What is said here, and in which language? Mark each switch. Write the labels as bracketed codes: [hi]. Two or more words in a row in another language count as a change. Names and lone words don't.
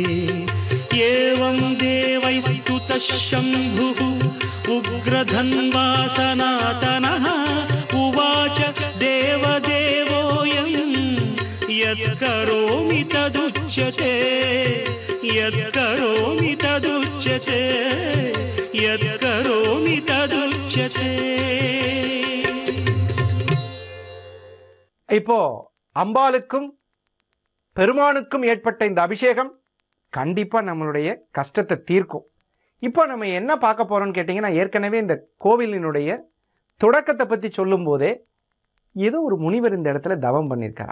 [sa] एवं देवैस्तुतः शम्भुः उग्रधन्वा सनातनः उवाच देवदेवोऽयं यत्करोमि तदुच्यते यत्करोमि तदुच्यते यत्करोमि तदुच्यते। [ta] இப்போ அம்பாளுக்கும் பெருமானுக்கும் ஏற்பட்ட இந்த அபிஷேகம் கண்டிப்பா நம்மளுடைய கஷ்டத்தை தீர்க்கும். இப்போ நம்ம என்ன பார்க்க போறோம்னு கேட்டிங்கன்னா, ஏற்கனவே இந்த கோவிலினுடைய தொடக்கத்தை பற்றி சொல்லும் போதே ஏதோ ஒரு முனிவர் இந்த இடத்துல தவம் பண்ணியிருக்கார்.